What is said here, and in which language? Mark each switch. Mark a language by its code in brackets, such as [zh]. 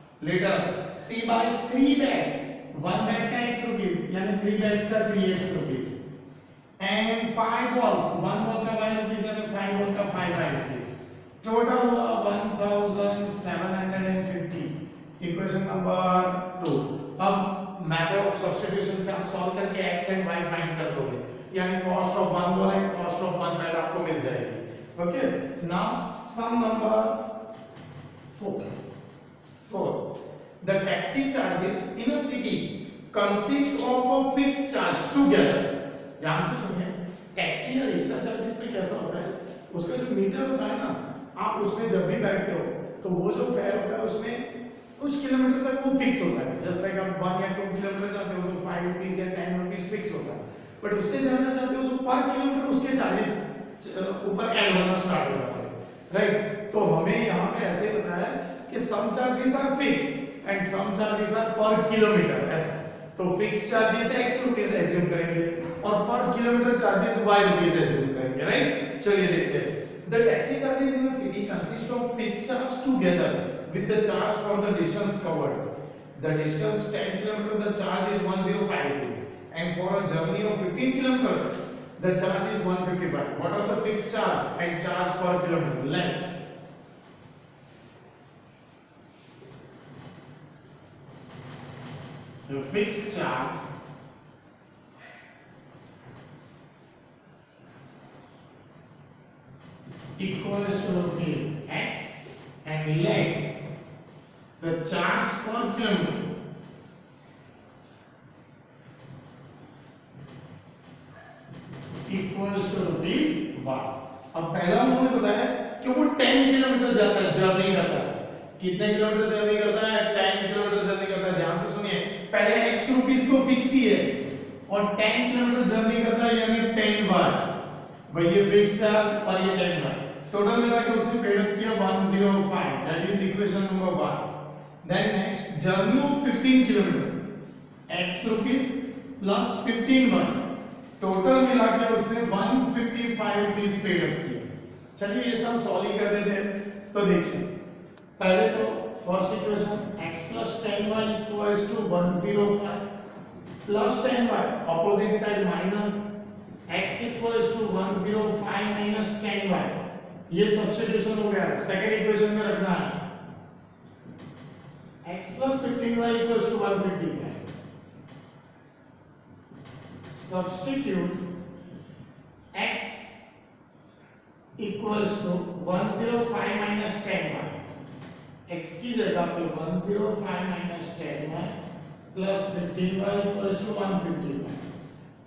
[hi] Letter C buys 3 bats, 1 bat का X rupees यानी 3 bats का 3X rupees and 5 balls, 1 ball का Y rupees यानी 5 ball का 5Y rupees, टोटल हुआ 1,750। Equation number 2। अब मेथड ऑफ सब्स्टिट्यूशन से आप सॉल्व करके x एंड y फाइंड कर दोगे, यानी cost of one ball and cost of one bat आपको मिल जाएगी। Okay, now some number 4। [en] The taxi charges in a city consist of a fixed charge together. [hi] ध्यान से सुनिए, टैक्सी या रिक्शा चार्जेस में कैसा होता है, उसका जो मीटर होता है ना, आप उसमें जब भी बैठते हो तो वो जो फेयर होता है उसमें कुछ किलोमीटर तक वो फिक्स होता है। जस्ट लाइक आप 1 या 2 किलोमीटर जाते हो तो 5 रुपीस या 10 रुपीस फिक्स होता है, बट उससे ज्यादा जाते हो तो पर किलोमीटर उसके चार्जेस ऊपर ऐड होना स्टार्ट हो जाते हैं, राइट। तो हमें यहाँ पे ऐसे बताया कि [en] some charges are fix and some charges are per kilometre, [hi] ऐसा। तो fix charges x rupees assume करेंगे और पर kilometre charges y rupees assume करेंगे, राइट। चलिए देखते हैं। [en] The taxi charges in a city consist of fixed charge together with the charge for the distance covered. The distance 10 km, the charge is 105 rupees, and for a journey of 15 km, the charge is 155. What are the fixed charge and charge per kilometer? Let the fixed charge equals to ₹X and let the charge per kilometer equals to ₹Y। [hi] अब पहला उन्होंने बताया कि वो 10 kilometre जाता है, journey करता है। कितने किलोमीटर जर्नी करता है? 10 किलोमीटर जर्नी करता है। ध्यान से सुनिए, पहले X रुपीस को फिक्स ही है और 10 किलोमीटर जर्नी करता है यानी 10Y, भाई ये फिक्स चार्ज और ये 10Y, टोटल मिला के उसने पेड अप किया 105। That is equation number 1। Then next, journey of 15 kilometre, x rupees plus 15y, total मिला के उसने 155 रुपीस पेड अप किया। चलिए ये सब सॉल्व ही कर देते हैं। तो देखिए पहले तो first equation x plus 10y equals to 105 plus 10y, opposite side minus x equals to 105 minus 10y, ये सब्स्टिट्यूशन हो गया। सेकंड इक्वेशन में रखना है x plus 15y equals to 155। Substitute x equals to 105 minus 10y, x की जगह पे 105 minus 10y plus 15y equals to 155।